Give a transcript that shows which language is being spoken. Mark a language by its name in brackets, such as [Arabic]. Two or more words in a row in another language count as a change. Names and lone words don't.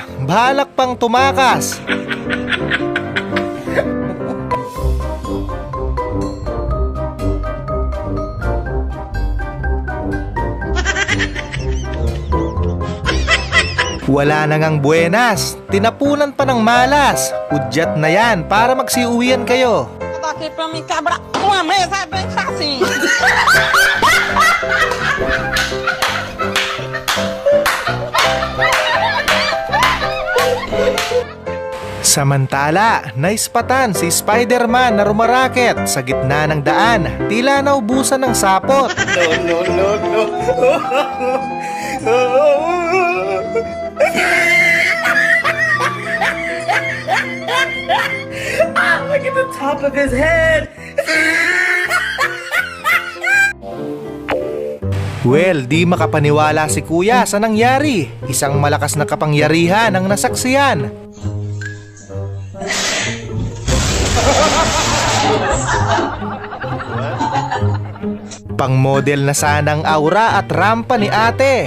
[Filipino] Bahalak pang tumakas. Wala na ngang buenas. Tinapunan pa ng malas. Udyat na yan para magsiuwian kayo. [Portuguese] Daqui pra mim quebrar uma mesa é bem fácil. [Filipino] Samantala, naispatan si Spider-Man na rumaraket sa gitna ng daan. Tila naubusan ng sapot. [English] No. Look at the top of his head. Well, [Filipino] di makapaniwala si Kuya sa nangyari. Isang malakas na kapangyarihan ang nasaksiyan. Pang-model na sanang aura at rampa ni ate.